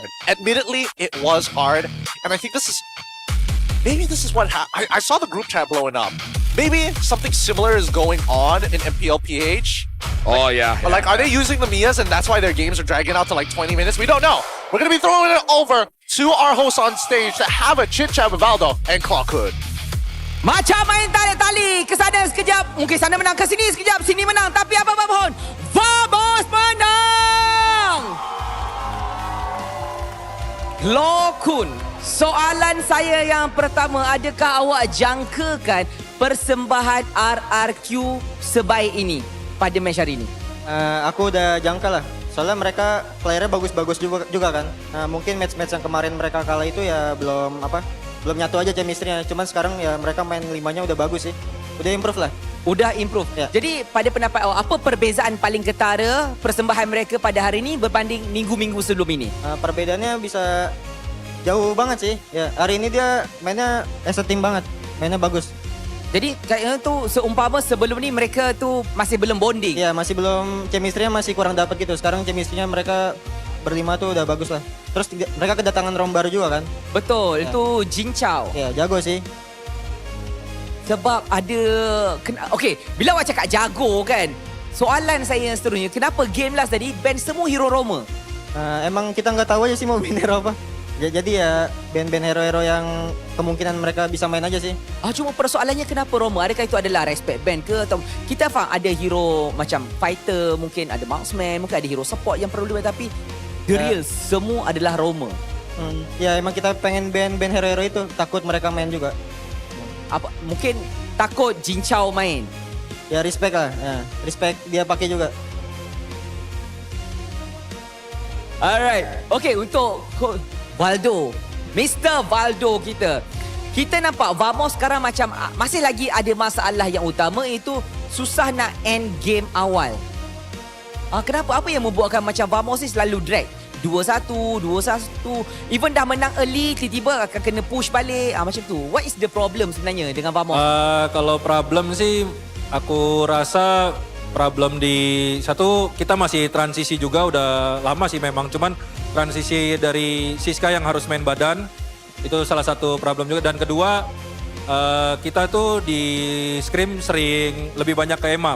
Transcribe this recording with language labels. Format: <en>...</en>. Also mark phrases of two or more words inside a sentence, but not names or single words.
<en>Admittedly, it was hard, and I think maybe this is what happened. I saw the group chat blowing up. Maybe something similar is going on in MPL PH. Oh, yeah. Like, are they using the Mias and that's why their games are dragging out to like 20 minutes? We don't know. We're going to be throwing it over to our hosts on stage to have a chit-chat with Valdo and Clockhood.</en> <ms>Macam main tarik tali, ke sana sekejap, mungkin sana menang, ke sini sekejap, sini menang, tapi apa pun, Vamos menang! Lokun, soalan saya yang pertama, adakah awak jangkakan persembahan RRQ sebaik ini pada match hari ini?</ms> <id>Aku udah jangka lah. Soalnya mereka playernya bagus-bagus juga kan. Mungkin match-match yang kemarin mereka kalah itu ya belum nyatu aja chemistry-nya. Cuman sekarang ya mereka main 5-nya udah bagus sih. Udah improve lah. Udah improve. Ya.</id> <ms>Jadi pada pendapat awak, apa perbezaan paling ketara persembahan mereka pada hari ini berbanding minggu-minggu sebelum ini?</ms> <id>Perbedaannya bisa jauh banget sih. Ya, hari ini dia mainnya</id> <en>as a team</en> <id>banget. Mainnya bagus.</id> <ms>Jadi kayaknya tu seumpama sebelum ni mereka tu masih belum bonding.</ms> <id>Ya, masih belum, chemistry-nya masih kurang dapat gitu. Sekarang chemistry-nya mereka berlima tuh udah bagus lah. Terus mereka kedatangan Rom baru juga kan?</id> <ms>Betul, ya. Itu Jin Chao.</ms> <id>Ya, jago sih.</id> <ms>Sebab ada okey, bila awak cakap jago kan, soalan saya yang seterusnya, kenapa game last tadi ban semua hero Roma?</ms> <id>Emang kita nggak tahu aja sih mau ban hero apa. Jadi ya ban hero-hero yang kemungkinan mereka bisa main aja sih.</id> <ms>Cuma persoalannya kenapa Roma? Adakah itu adalah respect ban ke? Atau kita faham ada hero macam fighter, mungkin ada marksman, mungkin ada hero support yang perlu dibuat, tapi</ms> <en>the real</en> <ms>semua adalah Roma.</ms> <id>Ya emang kita pengen ban hero-hero itu, takut mereka main juga.</id> <ms>Apa mungkin takut Jin Chao main?</ms> <id>Ya respect lah. Ya, respect dia pakai juga.</id> <ms>Alright. Okay, untuk Valdo, Mr. Valdo kita nampak Vamos sekarang macam masih lagi ada masalah yang utama, itu susah nak end game awal. Kenapa? Apa yang membuatkan macam Vamos ni selalu drag? 2-1, even dah menang early, tiba-tiba akan kena push balik, macam tu.</ms> <en>What is the problem</en> <ms>sebenarnya dengan Vamos?</ms> <id>Kalau problem sih, aku rasa problem di satu, kita masih transisi juga, udah lama sih memang, cuman transisi dari Siska yang harus main badan, itu salah satu problem juga. Dan kedua, kita tuh di scrim sering lebih banyak ke Emal.</id>